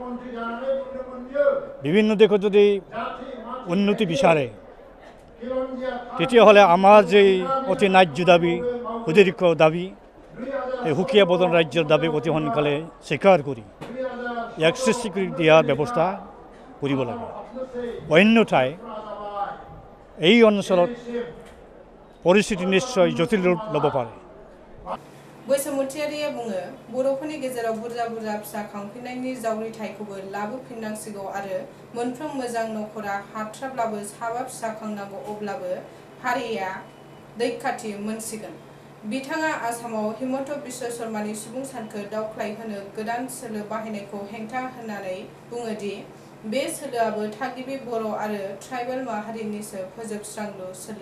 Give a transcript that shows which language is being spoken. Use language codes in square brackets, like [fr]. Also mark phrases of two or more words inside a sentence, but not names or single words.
[as] বিভিন্ন দিশত যদি উন্নতি বিচাৰে তেতিয়াহ'লে আমাৰ যে অতি ন্যায্য দাবী, সুদীৰ্ঘ দাবী, এই সুকীয়া বড়োলেণ্ড ৰাজ্যৰ দাবী অতি সোনকালে স্বীকাৰ কৰি ইয়াক সৃষ্টি কৰি দিয়াৰ ব্যৱস্থা কৰিব লাগে। অন্যথাই এই অঞ্চলত পৰিস্থিতি নিশ্চয় জটিল ৰূপ ল'ব পাৰে। [brx] बैसोमुथियारिया बुङो बर'फोरनि गेजेराव बुरजा बुरजा फिसा खांफिननायनि जावरिथायखौबो लाबोफिननांसिगौ आरो मोनफ्रोम मोजां नखरा हाथ्राब्लाबो साबा फिसा खांनांगौ, अब्लाबो हारिया दैखाथि मोनसिगोन। बिथाङा आसामाव हिमन्त बिश्व शर्मानि सुबुं सानखो दावख्लायहोनो गोदान सोलो बाहायनायखौ हेंथा होननानै बुङोदि बे सोलोआबो थागिबि बर' आरो ट्राइबेल माहारिनिसो फोजोबस्रांलु सोलो।